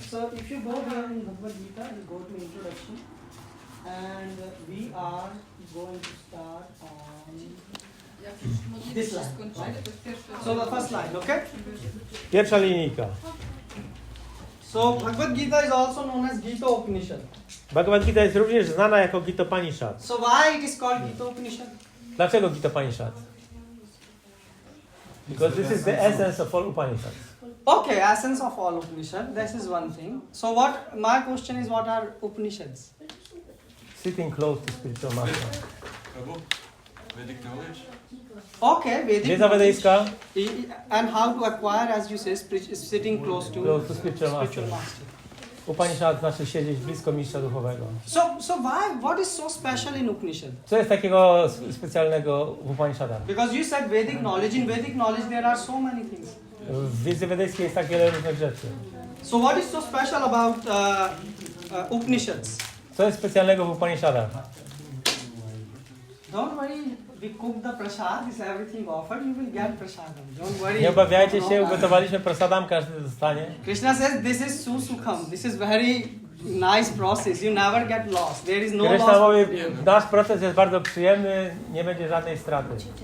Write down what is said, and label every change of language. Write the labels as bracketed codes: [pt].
[en] So if you go here in Bhagavad Gita, you go to introduction, and we are going to start on this line. So the first line, okay? [pl] Pierwsza linijka. [en] So Bhagavad Gita is also known as Gita Upanishad. [pl] Bhagavad Gita jest również znana jako Gita Upanishad. [en] So why it is called Gita Upanishad? [pl] Dlaczego Gita Upanishad? [en] Because this is the essence of all Upanishads. Okay, essence of all Upanishad. This is one thing. So what my question is, what are Upanishads? Sitting close to spiritual master. Prabhu, Vedic knowledge? Okay, Vedic. [pl] Wiedza wedyjska, [en] And how to acquire, as you say, sitting close to spiritual master. master. [pl] Upanishad znaczy siedzieć blisko mistrza duchowego. [en] So why? What is so special in Upanishad? [pl] Co jest takiego specjalnego w Upanishadach? [en] Because you said Vedic knowledge. In Vedic knowledge, there are so many things. [pl] W wiedzy wedyjskiej jest tak wiele różnych rzeczy. [en] So what is so special about Upanishads? [pl] Co jest specjalnego w Upanishadach? [en] Don't worry, we cook the prasad, is everything offered, you will get prasadam. Don't worry. [pl] Nie obawiajcie się, ugotowaliśmy prasadam, każdy dostanie. [en] Krishna says this is susukham. This is very nice process. You never get lost. There is no [pl] Krishna [en] loss. [pl] mówi, nasz proces jest bardzo przyjemny, nie będzie żadnej straty.